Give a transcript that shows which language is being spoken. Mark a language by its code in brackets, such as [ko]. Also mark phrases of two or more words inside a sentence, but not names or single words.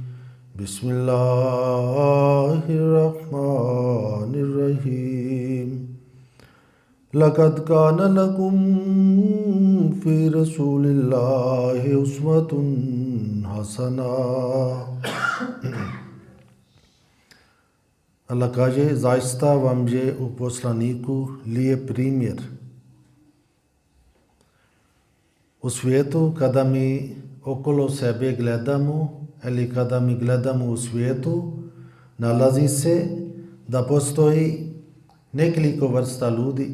[ar] بسم الله الرحمن الرحيم لقد كان لكم في رسول الله أسوة حسنة. [bs] Allah kaže, zaista vam je u poslaniku lijep primjer. U svijetu kada mi okolo sebe gledamo ili kada mi gledamo u svijetu, nalazi se da postoji nekoliko vrsta ljudi.